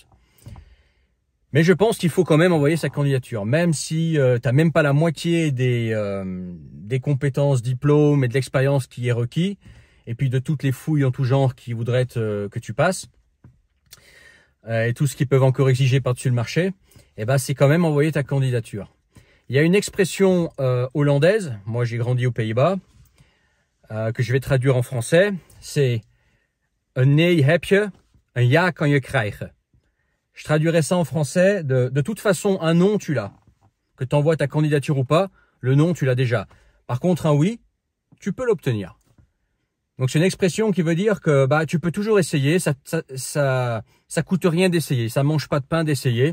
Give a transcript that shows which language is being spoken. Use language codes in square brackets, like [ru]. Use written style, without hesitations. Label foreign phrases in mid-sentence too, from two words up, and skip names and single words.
[fr] Mais je pense qu'il faut quand même envoyer sa candidature, même si t'as même pas la moitié des compétences, diplômes et de l'expérience qui est requis, et puis de toutes les fouilles en tout genre qui voudraient que tu passes, et tout ce qu'ils peuvent encore exiger par-dessus le marché. C'est quand même envoyer ta candidature. Il y a une expression hollandaise, moi j'ai grandi aux Pays-Bas, que je vais traduire en français, c'est « [nl] Een nee heb je, een ja kan je krijgen ». [fr] Je traduirais ça en français, de toute façon, un non, tu l'as. Que tu envoies ta candidature ou pas, le non, tu l'as déjà. Par contre, un oui, tu peux l'obtenir. Donc c'est une expression qui veut dire que tu peux toujours essayer, ça coûte rien d'essayer, ça mange pas de pain d'essayer.